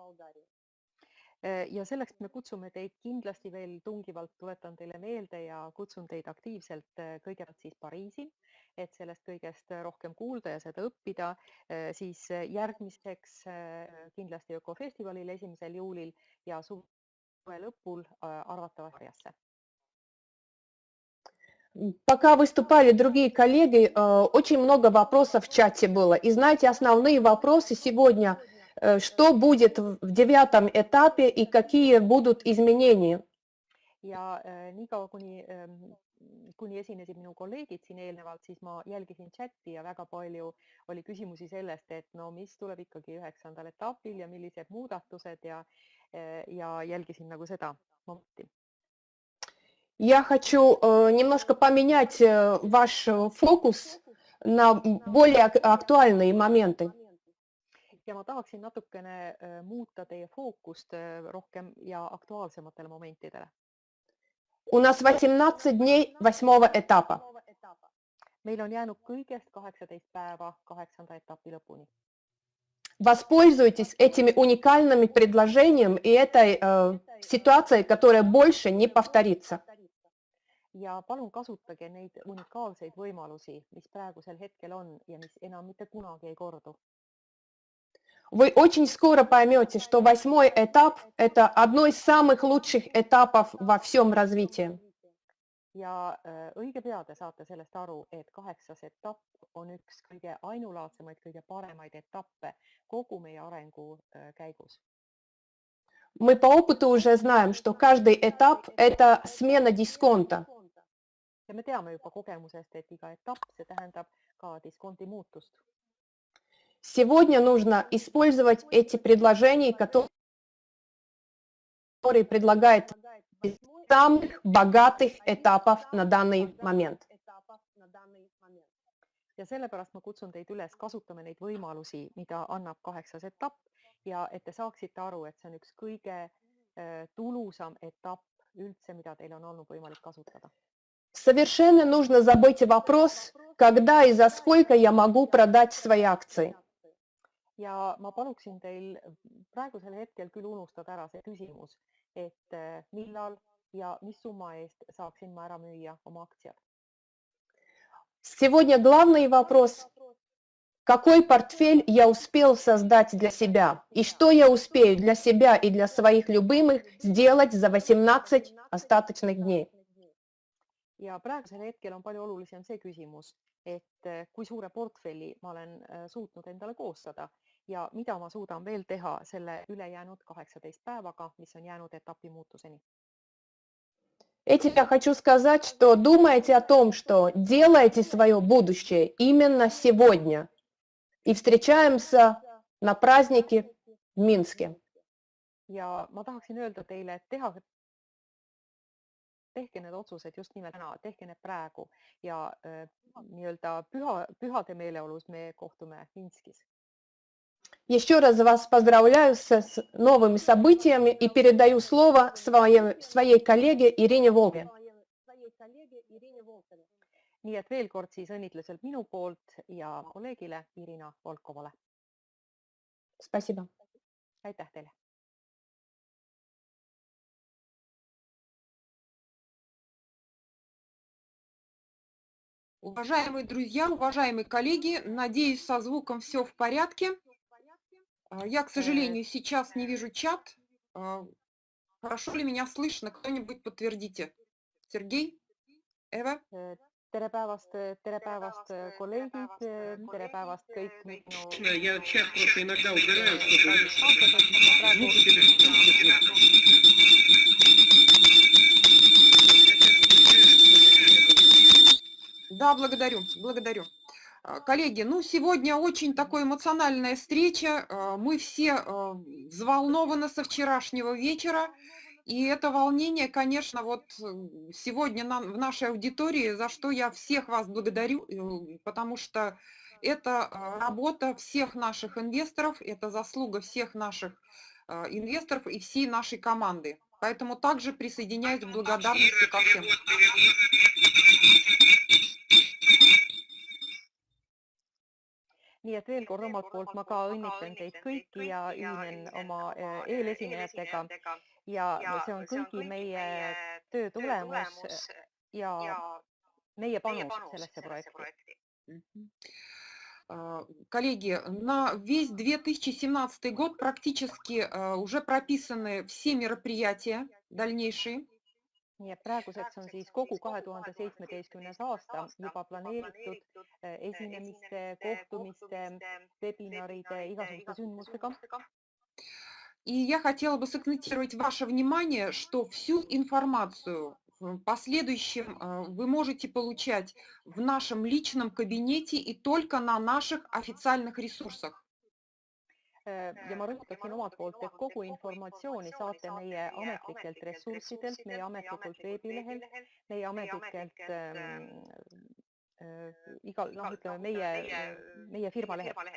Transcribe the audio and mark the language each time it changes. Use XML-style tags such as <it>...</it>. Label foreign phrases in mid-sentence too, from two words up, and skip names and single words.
<et>Ja selleks me kutsume teid kindlasti veel tungivalt, tuletan teile meelde ja kutsun teid aktiivselt kõigepealt siis Pariisi, et sellest kõigest rohkem kuulda ja seda õppida, siis järgmiseks kindlasti ökofestivalil 1. juulil ja suve lõpul arvatavasti Riasse.</et> <ru>Пока выступали другие коллеги, очень много вопросов в чате было. И знаете, основные вопросы сегодня, что будет в 9. этапе и какие будут изменения.</ru> <et>Ja niikaua, kuni esinesid minu kolleegid siin eelnevalt, siis ma jälgisin chatti ja väga palju oli küsimusi sellest, et no mis tuleb ikkagi 9. etapil ja millised muudatused ja jälgisin nagu seda momenti.</et> <ru>Я хочу немножко поменять ваш фокус на более актуальные моменты.</ru> <et>Ja ma tahaksin natukene muuta teie fookust rohkem ja aktuaalsematele momentidele.</et> <ru>У нас 18 дней 8. этапа.</ru> <et>Meil on jäänud kõigest 18 päeva 8. etapi lõpuni.</et> <ru>Воспользуйтесь этими уникальными предложениями и этой ситуацией, которая больше не повторится.</ru> <et>Ja palun kasutage neid unikaalseid võimalusi, mis praegusel hetkel on ja mis enam mitte kunagi ei kordu.</et> <ru>Вы очень скоро поймете, что 8. этап – это одно из самых лучших этапов во всем развитии.</ru> <et>Ja õige pea te saate sellest aru, et 8. etapp on üks kõige ainulaadsemaid, kõige paremaid etappe kogu meie arengu käigus.</et> <ru>Мы по опыту уже знаем, что каждый этап – это смена дисконта.</ru> <et>Ja me teame juba kogemusest, et iga etapp, see tähendab ka diskonti muutust.</et> <ru>Сегодня нужно использовать эти предложения, которые предлагает самых богатых этапов на данный момент.</ru> <et>Ja sellepärast ma kutsun teid üles, kasutame neid võimalusi, mida annab 8. etapp ja et te saaksite aru, et see on üks kõige tulusam etapp üldse, mida teil on olnud võimalik kasutada.</et> <ru>Совершенно нужно забыть вопрос, когда и за сколько я могу продать свои акции.</ru> <et>Ja ma paluksin teil praegusel hetkel küll unustada ära see küsimus, et millal ja mis summa eest saaksin ma ära müüa oma aktsiad.</et> <ru>Сегодня главный вопрос, какой портфель я успел создать для себя и что я успею для себя и для своих любимых сделать за 18 остаточных дней.</ru> <et>Ja praegusel hetkel on palju olulisem see küsimus, et kui suure portfelli ma olen suutnud endale koostada ja mida ma suudan veel teha selle ülejäänud 18 päevaga, mis on jäänud etapi muutuseni.</et> <ru>Этим я хочу сказать, что думайте о том, что делайте свое будущее именно сегодня. И встречаемся на празднике в Минске.</ru> <et>Ja ma tahaksin öelda teile, et tehke need otsused just nimelt täna, tehke need praegu ja nii-öelda pühade meeleolus me kohtume Minskis.</et> <ru>Еще раз вас поздравляю с новыми событиями и передаю слово своей коллеге Ирине Волкове.</ru> <et>Nii et veel kord siis õnnitlusel minu poolt ja kolleegile Irina Volkovale.</et> <ru>Спасибо.</ru> <et>Aitäh teile.</et> <ru>Уважаемые друзья, уважаемые коллеги, надеюсь, со звуком все в порядке. Я, к сожалению, сейчас не вижу чат. Хорошо ли меня слышно? Кто-нибудь подтвердите. Сергей? Эва?</ru> <et>tere päevast, kolleegid, tere päevast kõik minu</et> <ru>Я чат просто иногда убираю, чтобы</ru> <et>kaaslased, ma</et> <ru>звук</ru> <et>praegu</et> <ru>Да, благодарю, благодарю. Коллеги, ну сегодня очень такая эмоциональная встреча. Мы все взволнованы со вчерашнего вечера. И это волнение, конечно, вот сегодня в нашей аудитории, за что я всех вас благодарю, потому что это работа всех наших инвесторов, это заслуга всех наших инвесторов и всей нашей команды. Поэтому также присоединяюсь к благодарности ко всем.</ru> <et>nii et veel kord omalt poolt ma ka õnnitlen teid kõiki ja ühinen oma eelesinejatega ja see on kõigi meie töö tulemus ja meie panus sellesse projekti.</et> <ru>Коллеги, на весь 2017 год практически уже прописаны все мероприятия дальнейшие.</ru> <et>Nii et praeguseks on siis kogu 2017. aasta juba planeeritud esinemiste, kohtumiste, webinaride, igasuguste sündmustega.</et> <ru>И я хотела бы сакцентировать ваше внимание, что всю информацию в последующем вы можете получать в нашем личном кабинете и только на наших официальных ресурсах.</ru> <et>Ja ma rõhutaksin omalt poolt, et kogu informatsiooni saate meie ametlikelt ressurssidelt, meie ametlikult veebilehel, meie ametlikelt meie firma lehel.</et>